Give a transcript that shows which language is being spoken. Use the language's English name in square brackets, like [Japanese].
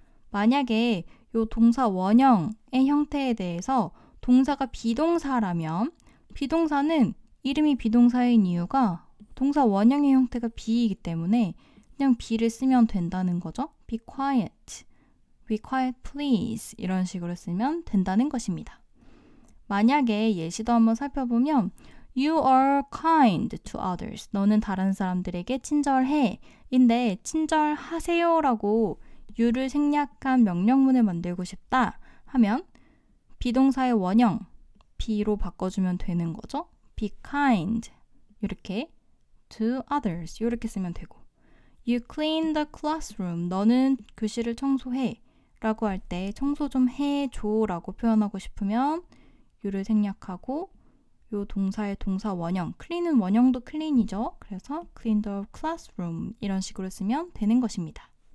[Korean] 만약에 이 동사 원형의 형태에 대해서 동사가 비동사라면 비동사는 이름이 비동사인 이유가 동사 원형의 형태가 be이기 때문에 그냥 be를 쓰면 된다는 거죠. [English] Be quiet, be quiet please [Korean] 이런 식으로 쓰면 된다는 것입니다. 만약에 예시도 한번 살펴보면 [English] You are kind to others. [Korean] 너는 다른 사람들에게 친절해. 인데 친절하세요 라고 you를 생략한 명령문을 만들고 싶다 하면 비동사의 원형 be로 바꿔주면 되는 거죠. [English] Be kind [Korean] 이렇게 [English] to others [Korean] 이렇게 쓰면 되고 [English] You clean the classroom. [Korean] 너는 교실을 청소해 라고 할 때 청소 좀 해줘 라고 표현하고 싶으면 you를 생략하고 요 동사의 동사 원형 clean은 원형도 clean이죠. 그래서 [English] clean the classroom [Korean] 이런 식으로 쓰면 되는 것입니다.